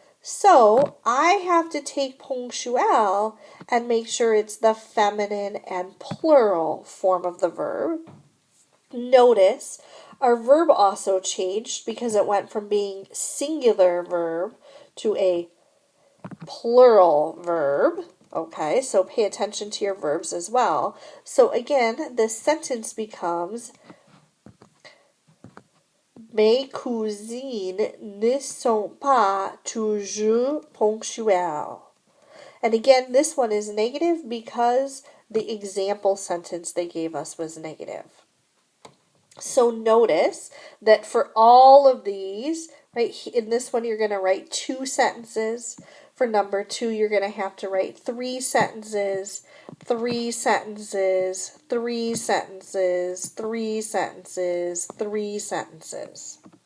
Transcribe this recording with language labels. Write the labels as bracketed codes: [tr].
[en] So I have to take ponctuel and make sure it's the feminine and plural form of the verb. Notice our verb also changed because it went from being singular verb to a plural verb. Okay, so pay attention to your verbs as well. So again, this sentence becomes [fr] mes cousines ne sont pas toujours ponctuelles. [en] And again, this one is negative because the example sentence they gave us was negative. So notice that for all of these, right, in this one you're going to write 2 sentences. For number 2, you're going to have to write 3 sentences, 3 sentences, 3 sentences, 3 sentences, 3 sentences.